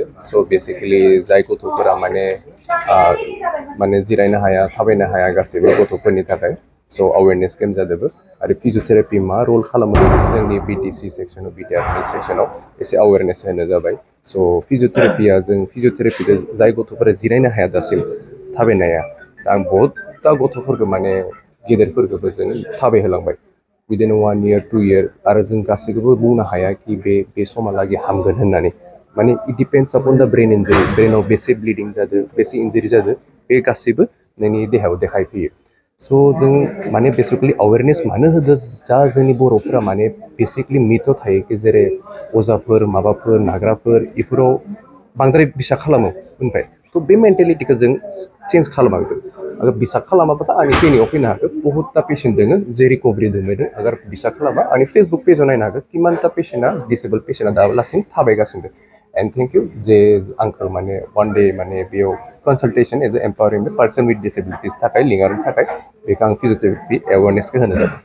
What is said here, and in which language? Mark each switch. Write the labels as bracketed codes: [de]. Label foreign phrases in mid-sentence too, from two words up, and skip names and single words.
[brx] So बेसिकली जाय गथ'फोरा माने जिरायनो हाया थाबायनो हाया गासैबो गथ'फोरनि थाखाय so [en] awareness camp [brx] जादोंबो आरो फिजियोथेरापि मा रल खालामो जोंनि बिटिसि सेक्सनाव बिटिआरनि सेक्सनाव एसे अवेरनेस होनो जाबाय। So फिजियोथेरापिया जों फिजियोथेरापिजों जाय गथ'फोरा जिरायनो हाया दासिम थाबायनो हाया आं बहुतता गथ'फोरखौ माने गेदेरफोरखौबो जों थाबायहोलांबाय [en] within 1 year 2 year [brx] आरो जों गासैखौबो बुंनो हाया कि बे समहालागै हामगोन होननानै माने [en] it depends upon the brain injury [brx] ब्रेनाव बेसे ब्लिडिं जादों बेसे इन्जुरि जादों बे गासैबो नोंनि देहायाव देखायफैयो। सो जों माने बेसिकली अवेरनेस मानो होदों जा जोंनि बर'फोरा माने बेसिकली मिथ थायो कि जेरै अजाफोर माबाफोर नाग्राफोर इफोराव बांद्राय बिसा खालामो ओमफ्राय थ' बे मेन्टेलिटिखौ जों चेन्ज खालामाखै अगर बिसा खालामाबाथ' आंनि क्लिनिकआव फैनो हागोन बहुतता पेशेन्ट दोङो जे रिकभारि दंबायदों अगर बिसा खालामा आंनि फेसबुक पेजाव नायनो हागोन किमानता पेशेन्टआ डिसेबल पेशेन्टआ दालासिम थाबायगासिनो दं [en] and thank you [brx] जे आंखौ माने [en] one day [brx] माने बेयाव [en] consultation as a empowering person with disabilities [brx] थाखाय लिंहरनो थाखाय बेखौ आं फिजियोथेरापि एवारनेसखौ होनो जाबाय।